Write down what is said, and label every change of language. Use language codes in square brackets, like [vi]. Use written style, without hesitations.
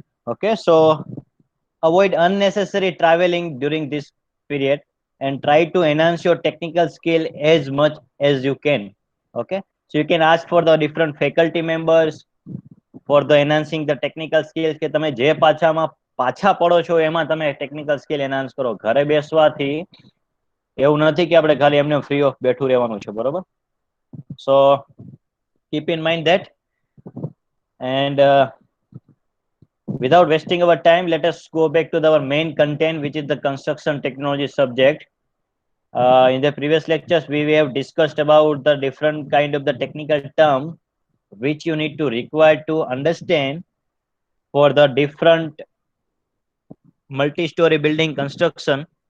[en] Okay, so avoid unnecessary traveling during this period, and try to enhance your technical skill as much as you can. Okay, so you can ask for the different faculty members for the enhancing the technical skills [gu] કે તમે જે પાછા પડો છો એમાં તમે technical skill enhance કરો. ઘરે બેસવાથી એવું નથી કે આપણે ખાલી એમને ફ્રી ઓફ બેઠું રહેવાનું છે, બરોબર? [en] So keep in mind that. And without wasting our time, let us go back to our main content, which is the construction technology subject. In the previous lectures, we have discussed about the different kind of the technical term which you need to require to understand for the different multi-story building construction.